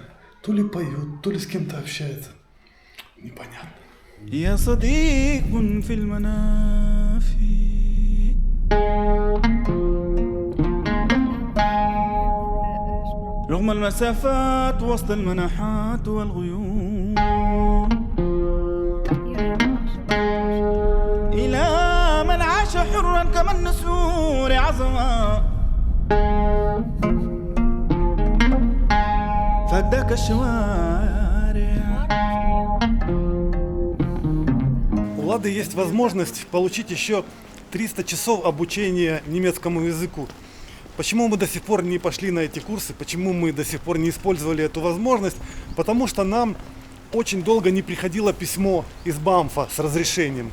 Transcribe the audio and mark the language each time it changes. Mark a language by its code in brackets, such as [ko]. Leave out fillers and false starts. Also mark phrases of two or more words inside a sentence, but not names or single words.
[ru] То ли поет, то ли с кем-то общается. Непонятно. [ar] يا صديق في المنافي رغم المسافات وسط المناحات والغيوم إلى من عاش حرا كما النسور عظما فداك الشوارع. [ru] У Лады есть возможность получить еще 300 часов обучения немецкому языку. Почему мы до сих пор не пошли на эти курсы? Почему мы до сих пор не использовали эту возможность? Потому что нам очень долго не приходило письмо из БАМФа с разрешением.